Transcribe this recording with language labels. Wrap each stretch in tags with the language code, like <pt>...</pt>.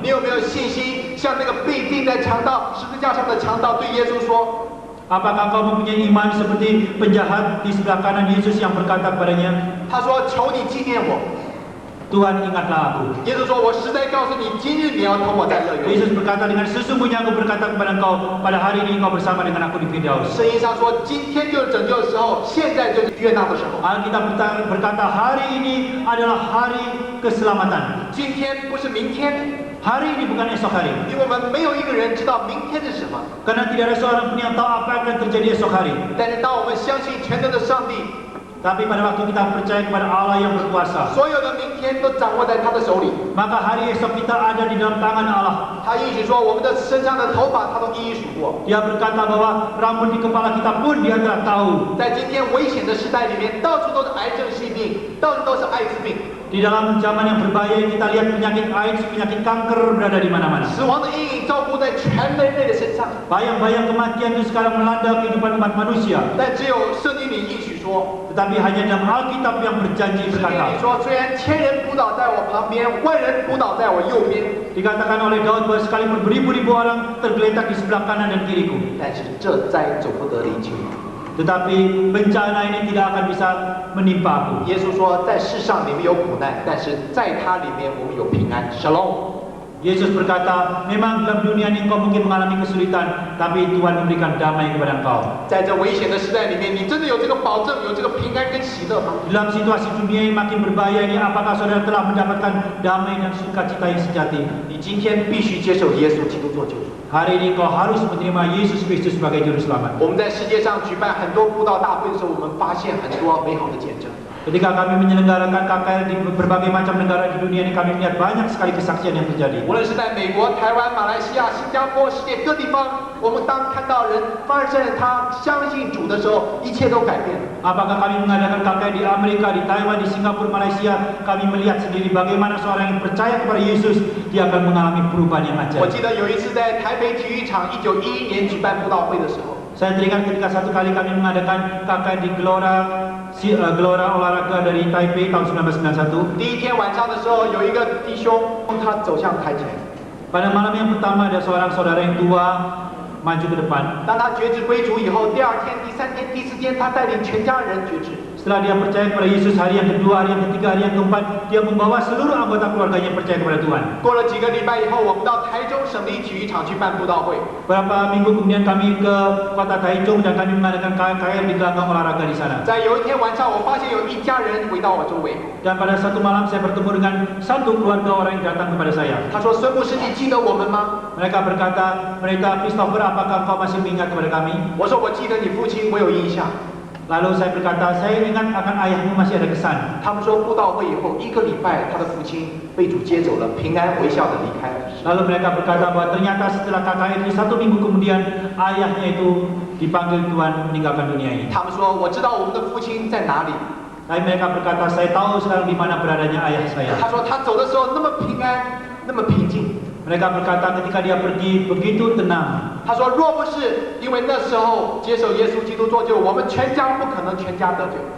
<zh>你有没有信心，像那个被钉在强盗十字架上的强盗对耶稣说</zh> <id>Apakah kau mempunyai iman seperti penjahat di sebelah kanan Yesus yang berkata kepadanya,</id> <zh>他说：“求你纪念我。”</zh> <id>Tuhan ingatlah aku.</id> <zh>耶稣说：“我实在告诉你，今日你要同我在乐园。”</zh> <id>Yesus berkata, dengan sesungguhnya aku berkata kepada engkau, pada hari ini kau bersama dengan aku di Firdaus.</id> <zh>圣经上说：“今天就是拯救的时候，现在就是悦纳的时候。</zh> <id>Alkitab berkata, hari ini adalah hari keselamatan.</id> <zh>今天不是明天，</zh> <id>Hari ini bukan esok hari.</id> <zh>因为我们没有一个人知道明天是什么。</zh> <id>Karena tidak ada seorang pun yang tahu apa yang akan terjadi esok hari.</id> <zh>但是当我们相信全能的上帝，</zh> <id>Tapi pada waktu kita percaya kepada Allah yang berkuasa,</id> <zh>所有的明天都掌握在他的手里。</zh> <id>maka hari esok kita ada di dalam tangan Allah.</id> <zh>他应许说，我们的身上的头发他都一一数过。</zh> <id>Dia berkata bahwa rambut di kepala kita pun Dia telah tahu.</id> <zh>在今天危险的时代里面，到处都是癌症性病，到处都是艾滋病，</zh> <id>Di dalam zaman yang berbahaya kita lihat penyakit AIDS, penyakit kanker berada di mana-mana.</id> <zh>死亡的阴影照顾在全人类的身上。</zh> <id>Bayang-bayang kematian itu sekarang melanda kehidupan umat manusia.</id> <zh>但只有圣经里应许说，</zh> <id>Tetapi hanya dalam Alkitab yang berjanji</id> <zh>圣经里</zh> <id>berkata,</id> <zh>说，虽然千人扑倒在我旁边，万人扑倒在我右边，</zh> <id>dikatakan oleh Daud bahwa sekalipun beribu-ribu orang tergeletak di sebelah kanan dan kiriku,</id> <zh>但是这灾总不得临近我。</zh> <id>tetapi bencana ini tidak akan bisa menimpa aku.</id> <zh>耶稣说，在世上你们有苦难，但是在他里面我们有平安。</zh> <he>Shalom。</he> <id>Yesus berkata, memang dalam dunia ini engkau mungkin mengalami kesulitan, tapi Tuhan memberikan damai kepada engkau.</id> <zh>在这危险的时代里面，你真的有这个保证，有这个平安跟喜乐吗？</zh> <id>Dalam situasi dunia yang makin berbahaya ini, apakah saudara telah mendapatkan damai dan sukacita yang sejati?</id> <zh>你今天必须接受耶稣基督做救主。</zh> <id>Hari ini kau harus menerima Yesus Kristus sebagai Juru Selamat.</id> <zh>我们在世界上举办很多布道大会的时候，我们发现很多美好的见证。</zh> <id>Ketika kami menyelenggarakan KKR di berbagai macam negara di dunia ini, kami melihat banyak sekali kesaksian yang terjadi.</id> <zh>无论是在美国、台湾、马来西亚、新加坡、世界各地方，我们当看到人发生他相信主的时候，一切都改变了。</zh> <id>Apakah kami mengadakan KKR di Amerika, di Taiwan, di Singapura, Malaysia, kami melihat sendiri bagaimana seorang yang percaya kepada Yesus, dia akan mengalami perubahan yang</id> <zh>我</zh> <id>ajaib.</id> <zh>记得有一次在台北体育场1911年举办布道会的时候，</zh> <id>Saya teringat ketika satu kali kami mengadakan KKR di Gelora Olahraga dari Taipei tahun 1991.</id> <zh>第一天晚上的时候，有一个弟兄他走向台前，</zh> <id>Pada malam yang pertama ada seorang saudara yang tua maju ke depan.</id> <zh>当他决志归主以后，第二天、第三天、第四天，他带领全家人决志。</zh> <id>Setelah dia percaya kepada Yesus hari yang kedua, hari yang ketiga, hari yang keempat, dia membawa seluruh anggota keluarganya percaya kepada Tuhan.</id> <zh>过了几个礼拜以后，我们到台中省立体育场去办布道会。</zh> <id>Beberapa minggu kemudian kami ke kota Taichung dan kami mengadakan KKR di gelanggang olahraga di sana.</id> <zh>在有一天晚上，我发现有一家人围到我周围。</zh> <id>Dan pada satu malam saya bertemu dengan satu keluarga orang yang datang kepada saya.</id> <zh>他说：“孙牧师，你记得我们吗</zh> <id>Mereka berkata, mereka Christopher, apakah kau masih mengingat kepada kami?？”</id> <zh>我说：“我记得你父亲，我有印象。”</zh> <id>Lalu saya berkata, saya ingat akan ayahmu masih ada kesan.</id> <zh>他们说布道会以后1个礼拜，他的父亲被主接走了，平安微笑的离开了。</zh> <id>Lalu mereka berkata bahwa ternyata setelah KKR itu 1 minggu kemudian ayahnya itu dipanggil Tuhan meninggalkan dunia ini.</id> <zh>他们说：“我知道我们的父亲在哪里。”</zh> <id>Tapi mereka berkata, saya tahu sekarang di mana beradanya ayah saya.</id> <zh>他说：“他走的时候那么平安，那么平静。”</zh> <id>Mereka berkata ketika dia pergi begitu tenang.</id> <zh>他说：“若不是因为那时候接受耶稣基督做救，我们全家不可能全家得救。”</zh>